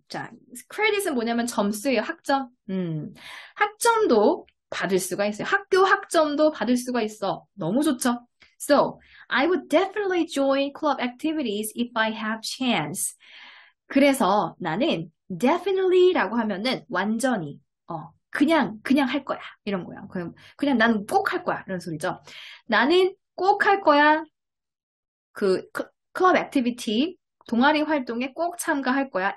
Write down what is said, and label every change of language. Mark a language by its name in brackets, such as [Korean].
[Korean] 자, credit은 뭐냐면 점수예요. 학점. 학점도 받을 수가 있어요. 학교 학점도 받을 수가 있어. 너무 좋죠? [English] So, I would definitely join club activities if I have chance. [Korean] 그래서 나는 definitely라고 하면은 완전히 그냥 할 거야. 이런 거야. 그냥 나는 꼭 할 거야. 이런 소리죠. 나는 꼭 할 거야. 클럽 액티비티, 동아리 활동에 꼭 참가할 거야.